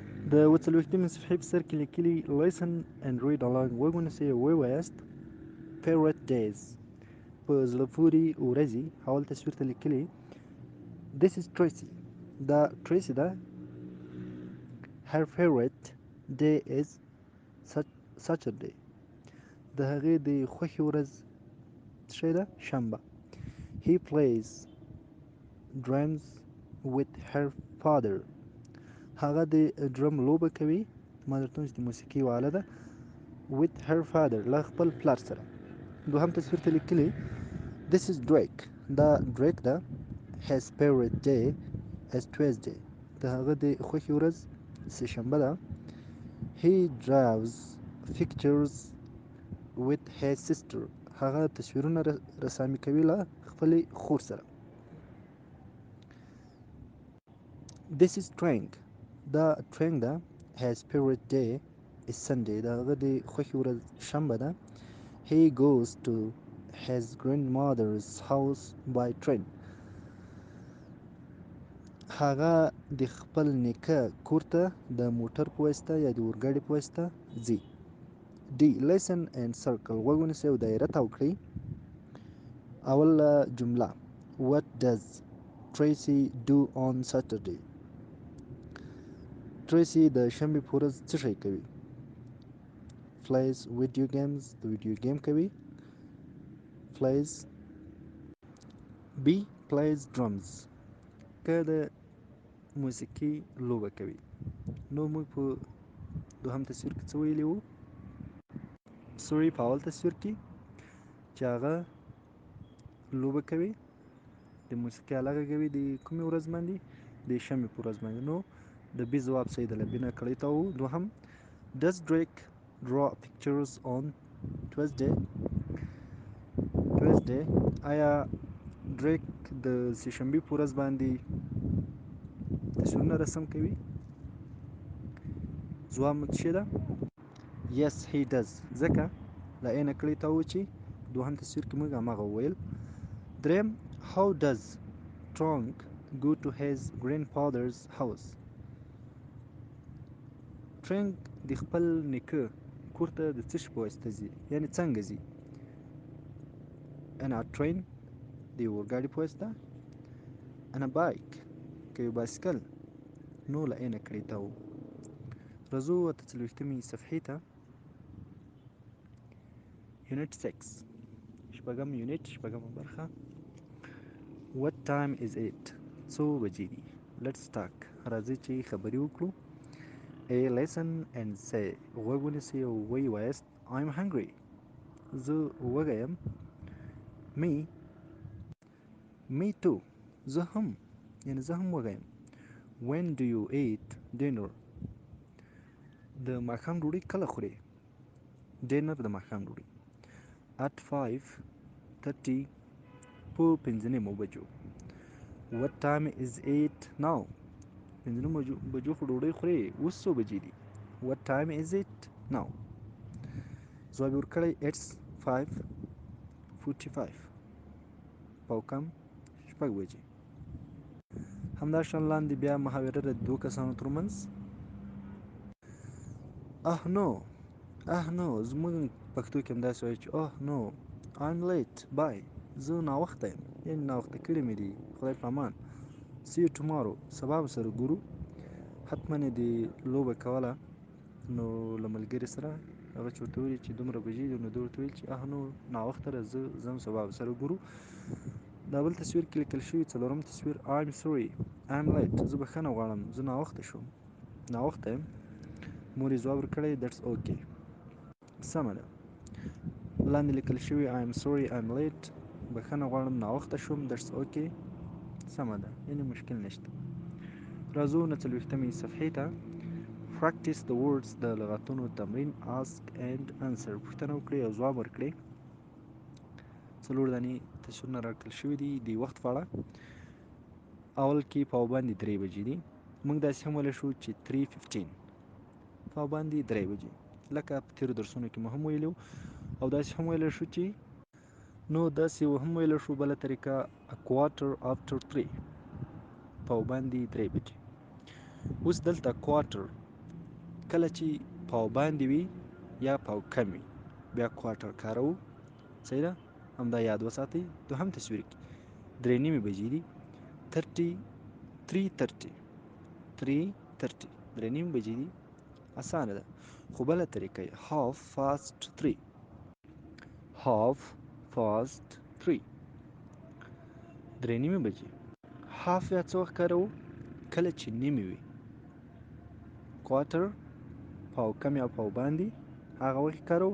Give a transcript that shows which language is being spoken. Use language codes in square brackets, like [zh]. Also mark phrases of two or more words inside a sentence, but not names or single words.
[ps] د 40مې صفحې په سر کې لیکلي [en] listen and read along [ps] وږ ونیسئ او ووایاست [en] favorite days [ps] په زړه پورې ورځې اول تصویر ته لیکلي [en] this is [ps] Tracy دا Tracy ده [en] her favorite day is Saturday [ps] د هغې د خوښې ورځ څه ده شنبه [en] he plays drums with her father [ps] هغه د ډرم لوبه کوي ما درته وویل چې د موسیقي یوه آله ده [en] with her father [ps] له خپل پلار سره دوهم تصویر ته لیکلي [en] this is Drake [ps] دا Drake ده [en] his favorite day is Tuesday [ps] د هغه د خوښې ورځ سه شنبه ده [en] he draws pictures with his sister [ps] هغه تصویرونه رسامي کوي له خپلې خور سره [en] this is Trank [ps] دا Trank ده [en] his favorite day is Sunday [ps] د هغه د خوښې ورځ شنبه ده [en] he goes to his grandmother's house by train [ps] هغه د خپل نیکه کور ته د موټر په واسطه یا د اورګاډي په واسطه ځي [en] D listen and circle [ps] غوږ ونیسئ او دایره تاو کړئ اوله جمله [en] what does Tracy do on Saturday [ps] Tracy د شنبې په ورځ څه شی کوي [en] plays video games [ps] د ویډیو گیم کوي [en] plays B plays [ps] drums که د موسیقي لوبه کوي نو موږ په دوهم تصویر کې څه ویلي وو سوري په اول تصویر کې چې هغه لوبه کوي د موسیقي آله غږوي د کومې ورځ باندې د شنبې په ورځ باندې نو د بي ځواب صحیح ده له بي نه کړی ته وو دوهم [en] does Drake draw pictures on Tuesday [ps] آیا ډریک د سه شنبې په ورځ باندې تصویرونه رسم کوي ځواب مو څه ده [en] yes he does [ps] ځکه له ای نه کړی ته وو چې دوهم تصویر کې موږ هماغه وویل دریم [en] how does Trunk go to his grandfather's house [ps] Trunk د خپل نیکه کور ته د څه شي په واسطه ځي یعنې څنګه ځي انا train د یو اورګاډي په واسطه انا bike که یو بایسکل نو له ای نه کړی ته وو راځو 40مې صفحې ته یونټ 6 شپږم یونټ شپږمه برخه [en] what time is it [ps] څو بجې دي [en] let's talk [ps] راځئ چې خبرې وکړو [en] A listen and say [ps] غوږ ونیسئ او ویې وایاست [en] I'm hungry [ps] زه وږی یم [en] me too [ps] زه هم یعنې زه هم وږی یم [en] when do you eat dinner [ps] د ماښام ډوډۍ کله خورې ډینر د ماښام ډوډۍ [en] at 5:30 [ps] په 5:30 بجو [en] what time is it now [ps] 5:30 بجو خو ډوډۍ خورې اوس څو بجې دي [en] what time is it now [ps] ځواب یې ورکړی it's 5:45 پاو کم شپږ بجې همداشان لاندې بیا محاوره د دوو کسانو ترمنځ نو زموږ پښتو کې همداسې وایي چې نو [en] I'm late bye [ps] زه ناوخته یم یعنې ناوخته کړي مې دي خدای په امان [en] see you tomorrow [ps] سبا به سره ګورو حتما یې د لوبه کوله نو له ملګري سره هغه چې ورته ویلي چې دومره بجې دي نو ده ورته ویل چې نو ناوخته زه ځم سبا به سره ګورو دا بل تصویر کې لیکل شوي څلورم تصویر [en] I'm sorry I'm late [ps] زه بښنه غواړم زه ناوخته شوم ناوخته یم مور یې ځواب ورکړی [en] that's okay [ps] سمه ده لاندې لیکل شوي [en] I'm sorry I'm late [ps] بښنه غواړم ناوخته شوم [en] that's okay [ps] سمه ده یعنې مشکل نشته راځو 40مې صفحې ته [en] practice the words [ps] د لغتونو تمرین [en] ask and answer [ps] پوښتنه وکړئ او ځواب ورکړئ څلور دانې تصویرونه راکړل شوي دي د وخت په اړه اول کې پاوباندې 3 بجې دي موږ داسې هم ویلی شو چې 3:15 پاوباندې 3 بجې لکه په تېرو درسونو کې مو هم ویلي او داسې هم ویلی شو چې نو داسې هم ویلی شو بله طریقه [en] a quarter after 3 [ps] پاوباندې 3 بجې اوس دلته کوارټر کله چې پاو باندې وي یا پاو کم وي بیا کوارټر کاروو. صحیح ده؟ همدا یاد وساتئ. دوهم تصویر کې 3:30 بجې دي. 3:30 3:30 بجې دي. اسانه ده. خو بله طریقه یې [en] half past 3 [ps] 3:30 بجې. هاف یا څه وخت کاروو؟ کله چې نیمې وي. کوارټر پاو کم یا پاو باندې هغه وخت کاروو.